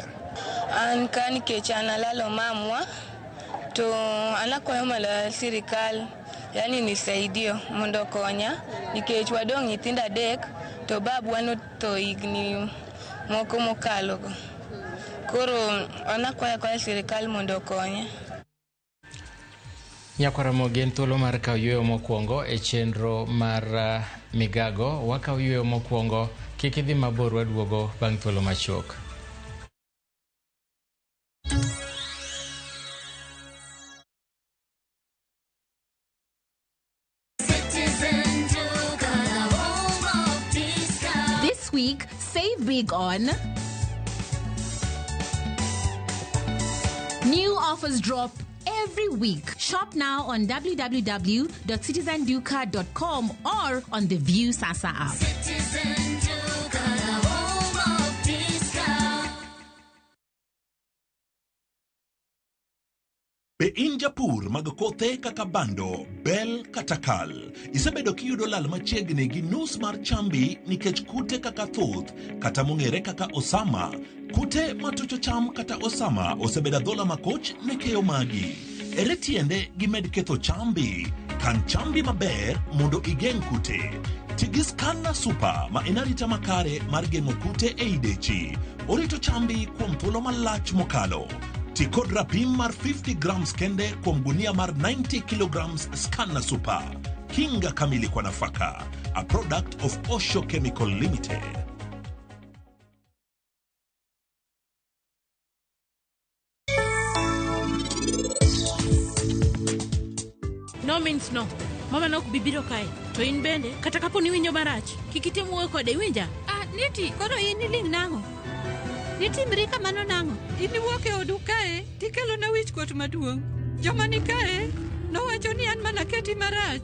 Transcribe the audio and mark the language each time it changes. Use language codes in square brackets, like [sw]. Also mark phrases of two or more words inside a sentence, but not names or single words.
[luo] An ka nikech an alalo mamwa, to anakwayo malo sirikal yani nisaidio mondo konya, nikech wadong' nyithindo 3 to babwa notho higni moko mokalogo. Koro anakwayo sirikal mondo konya. Nyakwaramogi en thuolo mar kawo yweyo mokwongo e chenro mar migago. Wakawo yweyo mokwongo, kik idhi mabor, waduogo bang' thuolo machuok. [en] This week, save big on new offers drop every week. Shop now on www.citizenduca.com or on the View Sasa app. [luo] Be in japur mag kothe kaka bando, bel kata kal. Isebedo kiyudo lal machiegni gi nus mar chambi nikech kute kaka thuth kata mong'ere kaka osama. Kute matucho cham kata osama osebedo dhola makoch ne keyo magi. Ere tiende gimed ketho chambi? Kan chambi maber mondo igeng' kute. Tigi Scanner Super ma en arita makare mar geng'o kute e idechi. Orito chambi kuom thuolo malach mokalo. Tikod rapim mar 50 grams kende kuom gunia mar 90 kilograms Scanner Super. [sw] Kinga kamili kwa nafaka. [en] A product of Osho Chemical Limited. No means no. [luo] Mama nok bibiro kae. To in bende kata kapo ni winjo marach. Kikite muoyo kode winja. Niti, koro in iling nango. Nitimri kamano nango. Ini wuoke odu kae, tikelo na wich kuot maduong'. Joma ni kae, nowacho ni an mana keti marach.